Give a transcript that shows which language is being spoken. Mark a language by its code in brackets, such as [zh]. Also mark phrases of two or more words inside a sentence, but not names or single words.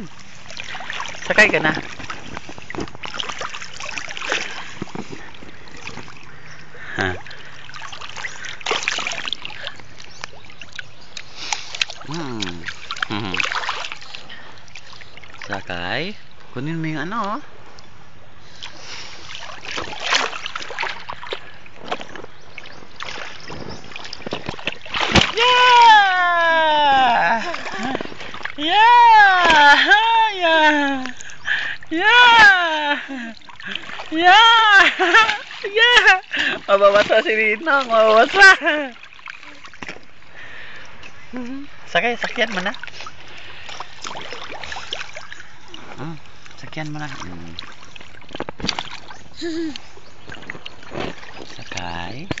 [tl] Sakay ka na. Ha. Sakay. Kunin mo yung ano, [en] oh. Yeah! Yeah! Yeah! Yeah! Yeah! Yeah! [tl] Mababasa si Ninong, mababasa. Sakay, sakyan mo na. Sakyan mo na. Sakay.